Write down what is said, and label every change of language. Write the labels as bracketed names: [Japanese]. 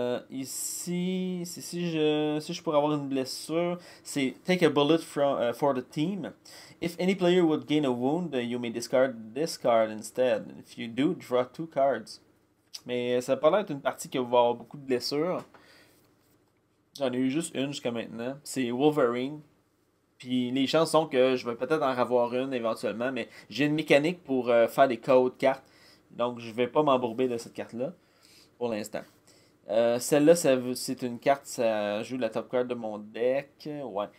[French] Ici, si je pourrais avoir une blessure, c'est take a bullet for the team. [English] If any player would gain a wound, you may discard this card instead. If you do, draw 2 cards. [French] Mais ça peut être une partie qui va avoir beaucoup de blessures. J'en ai eu juste une jusqu'à maintenant. C'est Wolverine. Puis les chances sont que je vais peut-être en avoir une éventuellement, mais j'ai une mécanique pour faire des codes cartes. Donc je vais pas m'embourber de cette carte-là pour l'instant. Celle-là, c'est une carte, ça joue la top card de mon deck. Ouais.